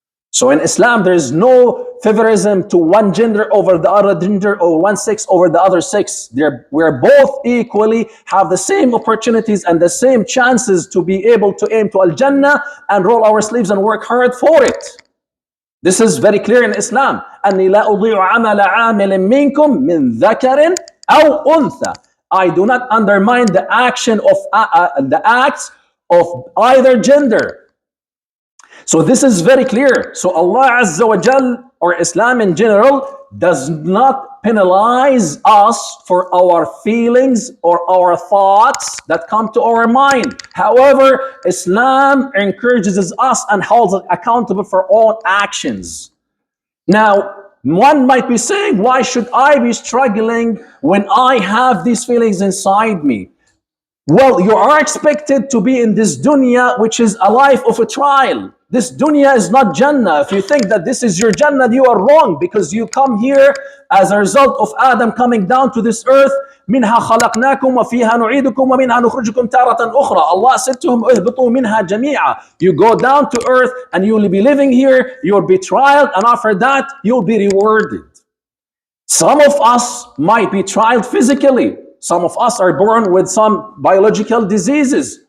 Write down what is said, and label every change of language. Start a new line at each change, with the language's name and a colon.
English: So in Islam, there is no favorism to one gender over the other gender or one sex over the other sex. We're both equally have the same opportunities and the same chances to be able to aim to Al-Jannah and roll our sleeves and work hard for it. This is very clear in Islam.
Arabic: أَنِّي لَا أُضِيعُ عَمَلَ عَامِلٍ مِّنكُم مِّن ذَكَرٍ أَوْ أُنثَى.
English: I do not undermine the action of the acts of either gender. So this is very clear. So Allah Azza wa Jal, or Islam in general, does not penalize us for our feelings or our thoughts that come to our mind. However, Islam encourages us and holds us accountable for all actions. Now, one might be saying, why should I be struggling when I have these feelings inside me? Well, you are expected to be in this dunya, which is a life of a trial. This dunya is not Jannah. If you think that this is your Jannah, you are wrong, because you come here as a result of Adam coming down to this earth.
Arabic: منها خلقناكم وفيها نعيدكم ومنها نخرجكم تارة أخرى.
English: Allah said to him,
Arabic: اهبطوا منها جميعا.
English: You go down to earth and you will be living here, you will be trialed, and after that you will be rewarded. Some of us might be trialed physically. Some of us are born with some biological diseases.